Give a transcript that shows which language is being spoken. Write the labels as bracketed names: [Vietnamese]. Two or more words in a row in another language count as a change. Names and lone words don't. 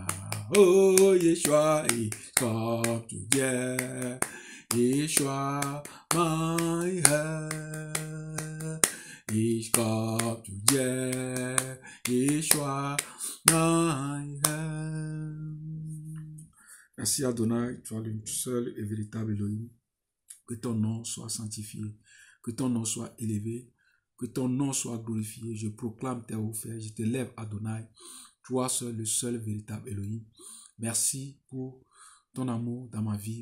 [German] Oh Yeshua, ich komm zu dir, Yeshua, mein Herr. Ich komm zu dir, Yeshua, mein Herr. [French] Merci Adonai, tu es le seul et véritable Elohim. Que ton nom soit sanctifié, que ton nom soit élevé, que ton nom soit glorifié. Je proclame tes offres, je te lève Adonai. Toi seul, le seul véritable Elohim. Merci pour ton amour dans ma vie.